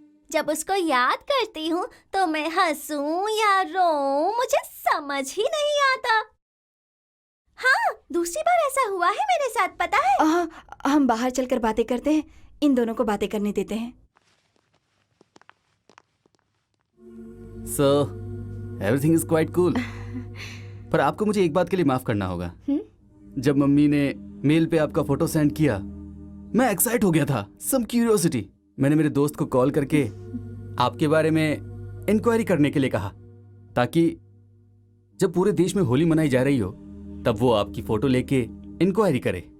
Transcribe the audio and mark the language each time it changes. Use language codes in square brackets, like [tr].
[hi] जब उसको याद करती हूँ तो मैं हंसूं या रोऊं मुझे समझ ही नहीं आता। हाँ, दूसरी बार ऐसा हुआ है मेरे साथ, पता है? हम बाहर चलकर बातें करते हैं, इन दोनों को बातें करने देते हैं। [en] So, everything is quite cool. [hi] पर आपको मुझे एक बात के लिए माफ करना होगा। जब मम्मी ने मेल पे आपका फोटो सेंड किया, मैं एक्साइट हो गया था, सम क्यूरियोसिटी। मैंने मेरे दोस्त को कॉल करके आपके बारे में इंक्वायरी करने के लिए कहा, ताकि जब पूरे देश में होली मनाई जा रही हो तब वो आपकी फोटो लेके इंक्वायरी करे।